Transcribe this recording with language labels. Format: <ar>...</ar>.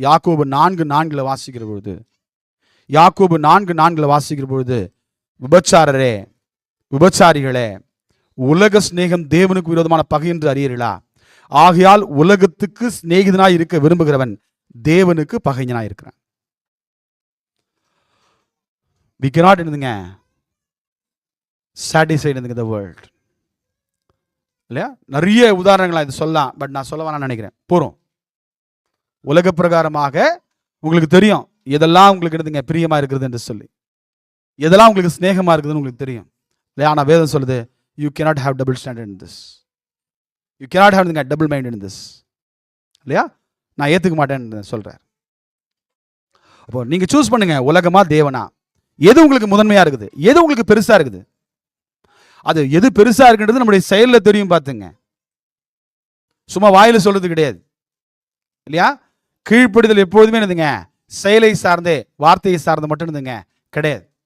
<ta>யாக்கோபு 4:4 வாசிக்கிற பொழுது, யாக்கோபு 4:4 வாசிக்கிற பொழுது, விபச்சாரரே, விபச்சாரிகளே, உலக சிநேகம் தேவனுக்கு விரோதமான பகை என்று அறியீர்களா? ஆகையால் உலகத்துக்கு சிநேகிதனாய் இருக்க விரும்புகிறவன் தேவனுக்கு பகைஞனாய் இருக்கிறான்.</ta> <en>We cannot</en> <ta>இருந்துங்க</ta> <en>satisfied in the world.</en> <ta>இல்லையா? நிறைய உதாரணங்களா இது சொல்லலாம், பட் நான் சொல்ல வேணாம்னு நினைக்கிறேன். போறோம். உலக பிரகாரமாக உங்களுக்கு தெரியும் எதெல்லாம் உங்களுக்கு இருந்துங்க பிரியமா இருக்கிறது என்று சொல்லி, எதெல்லாம் உங்களுக்கு சிநேகமா இருக்குதுன்னு உங்களுக்கு தெரியும் இல்லையா? ஆனா வேதம் சொல்லுது,</ta> <en>you cannot have double standard in this. You cannot have double mind in this.</en> <ta>இல்லையா? நான் ஏத்துக்க மாட்டேன்னு சொல்றார். அப்போ நீங்க சூஸ் பண்ணுங்க, உலகமா தேவனா? எது உங்களுக்கு முதன்மையா இருக்குது? எது உங்களுக்கு பெருசா இருக்குது? அது எது பெருசா இருக்குன்றது நம்முடைய செயல்ல தெரியும் பார்த்துங்க. சும்மா வாயில சொல்றது கிடையாது இல்லையா? கீழ்ப்படிதல் எப்பொழுதுமே என்னதுங்க? செயலை சார்ந்தே, வார்த்தையை சார்ந்த மட்டும் இருந்துங்க கிடையாது.</ta>